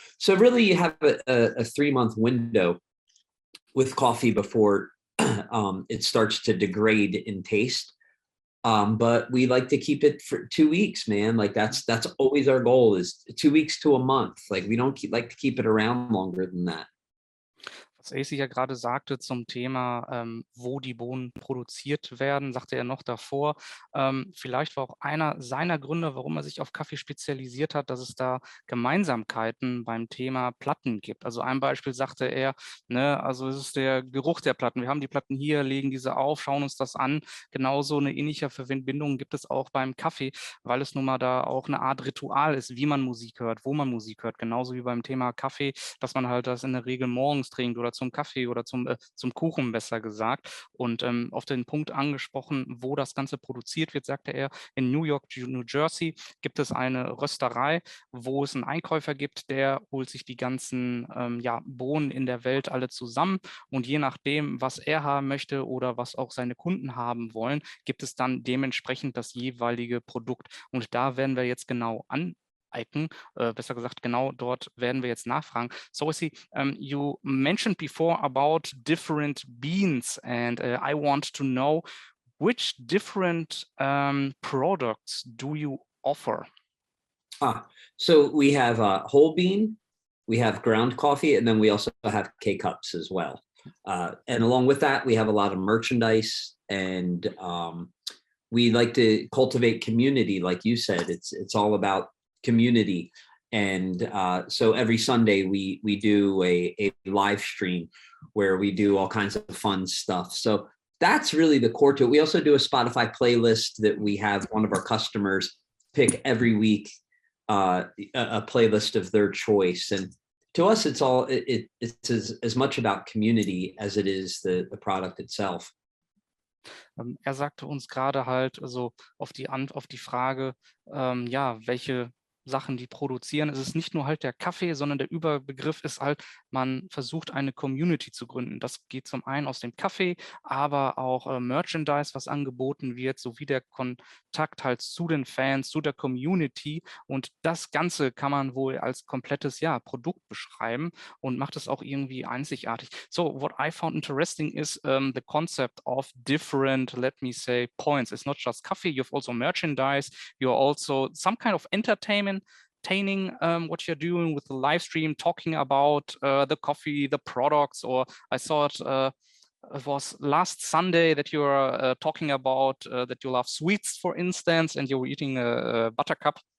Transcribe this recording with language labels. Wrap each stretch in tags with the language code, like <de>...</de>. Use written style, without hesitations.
<en>So really you have a 3-month window with coffee before it starts to degrade in taste. But we like to keep it for 2 weeks, man. Like that's always our goal, is 2 weeks to a month. Like we don't like to keep it around longer than that.</en> <de>Was Acey ja gerade sagte zum Thema, wo die Bohnen produziert werden, sagte er noch davor. Vielleicht war auch einer seiner Gründe, warum er sich auf Kaffee spezialisiert hat, dass es da Gemeinsamkeiten beim Thema Platten gibt. Also ein Beispiel sagte er, ne, also es ist der Geruch der Platten. Wir haben die Platten hier, legen diese auf, schauen uns das an. Genauso eine ähnliche Verbindung gibt es auch beim Kaffee, weil es nun mal da auch eine Art Ritual ist, wie man Musik hört, wo man Musik hört. Genauso wie beim Thema Kaffee, dass man halt das in der Regel morgens trinkt oder zum Kaffee oder zum Kuchen, besser gesagt. Und auf den Punkt angesprochen, wo das Ganze produziert wird, sagte er, in New York, New Jersey gibt es eine Rösterei, wo es einen Einkäufer gibt, der holt sich die ganzen Bohnen in der Welt alle zusammen, und je nachdem, was er haben möchte oder was auch seine Kunden haben wollen, gibt es dann dementsprechend das jeweilige Produkt. Und da werden wir jetzt genau besser gesagt, genau dort werden wir jetzt nachfragen.</de> <en>So, Acey, you mentioned before about different beans, and I want to know which different products do you offer? So we have whole bean, we have ground coffee, and then we also have K-cups as well. And along with that, we have a lot of merchandise, and we like to cultivate community. Like you said, it's all about community. And so every Sunday we do a live stream where we do all kinds of fun stuff. So that's really the core to it. We also do a Spotify playlist that we have one of our customers pick every week, a playlist of their choice. And to us, it's as much about community as it is the product itself.</en> <de>Er sagte uns gerade halt, also auf die Frage, welche Sachen die produzieren. Es ist nicht nur halt der Kaffee, sondern der Überbegriff ist halt, man versucht eine Community zu gründen. Das geht zum einen aus dem Kaffee, aber auch Merchandise, was angeboten wird, sowie der Kontakt halt zu den Fans, zu der Community, und das Ganze kann man wohl als komplettes Produkt beschreiben und macht es auch irgendwie einzigartig.</de> <en>So what I found interesting is the concept of different, let me say, points. It's not just coffee, you have also merchandise, you're also some kind of entertainment, what you're doing with the live stream, talking about the coffee, the products, or I saw it was last Sunday that you were talking about that you love sweets, for instance, and you were eating a buttercup.</en>